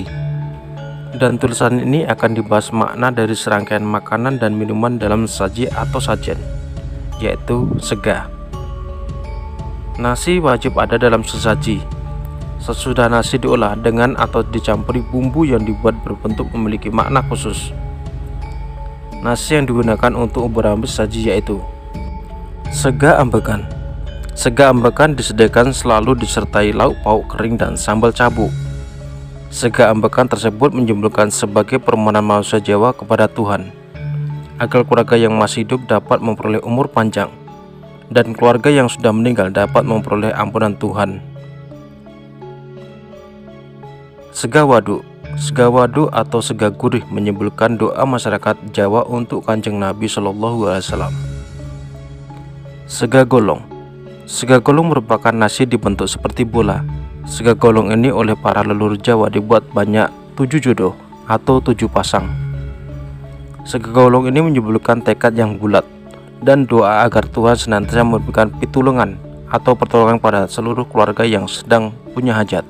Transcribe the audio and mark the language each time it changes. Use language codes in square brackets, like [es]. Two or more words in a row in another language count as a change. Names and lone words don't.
[id] Dan tulisan ini akan dibahas makna dari serangkaian makanan dan minuman dalam sesaji atau sajen, yaitu sega. Nasi wajib ada dalam sesaji. Sesudah nasi diolah dengan atau dicampuri bumbu yang dibuat berbentuk memiliki makna khusus. Nasi yang digunakan untuk beberapa sesaji yaitu [jv] sega ambekan. Sega ambekan [id] disediakan selalu disertai lauk pauk kering dan sambal cabuk. [jv] Sega ambekan [id] tersebut menyimbolkan sebagai permohonan manusia Jawa kepada Tuhan agar keluarga yang masih hidup dapat memperoleh umur panjang dan keluarga yang sudah meninggal dapat memperoleh ampunan Tuhan. [jv] Sega waduk. Sega waduk [id] atau [jv] sega gurih [id] menyimbolkan doa masyarakat Jawa untuk Kanjeng Nabi [ar] صلى الله عليه وسلم. [jv] Sega golong. Sega golong [id] merupakan nasi dibentuk seperti bola. [jv] Sega golong [id] ini oleh para leluhur Jawa dibuat banyak 7 jodoh atau 7 pasang. [jv] Sega golong [id] ini menyimbolkan tekad yang bulat dan doa agar Tuhan senantiasa memberikan pitulungan atau pertolongan pada seluruh keluarga yang sedang punya hajat.